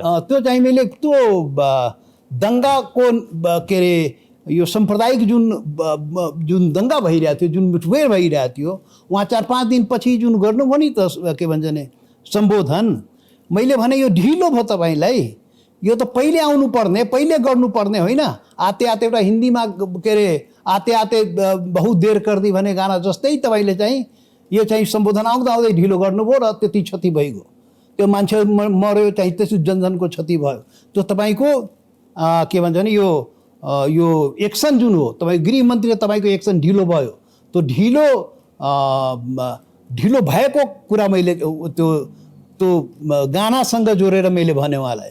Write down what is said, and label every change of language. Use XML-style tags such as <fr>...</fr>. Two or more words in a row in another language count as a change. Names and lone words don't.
<ne>त्यो चाहिँ मैले त्यो दङ्गाको के अरे यो साम्प्रदायिक जुन दङ्गा भइरहेको थियो, जुन मुठभेड भइरहेको थियो, उहाँ 4-5 दिनपछि जुन गर्नुभयो नि त के भन्छ नि सम्बोधन, मैले भने यो ढिलो भयो तपाईँलाई, यो त पहिले आउनुपर्ने, पहिले गर्नुपर्ने होइन।</ne> <hi>आते आते</hi> <ne>एउटा हिन्दीमा के अरे</ne> <hi>आते आते बहुत देर कर दी</hi> <ne>भन्ने गाना जस्तै तपाईँले चाहिँ यो चाहिँ सम्बोधन आउँदा आउँदै ढिलो गर्नुभयो र त्यति क्षति भइगयो। त्यो मान्छे मऱ्यो, चाहिँ त्यसो जनजनको क्षति भयो। त्यो तपाईँको के भन्छ नि यो एक्सन जुन हो, तपाईँ गृहमन्त्री तपाईँको एक्सन ढिलो भयो। त्यो ढिलो भएको कुरा मैले त्यो गानासँग जोडेर मैले भने उहाँलाई।</ne>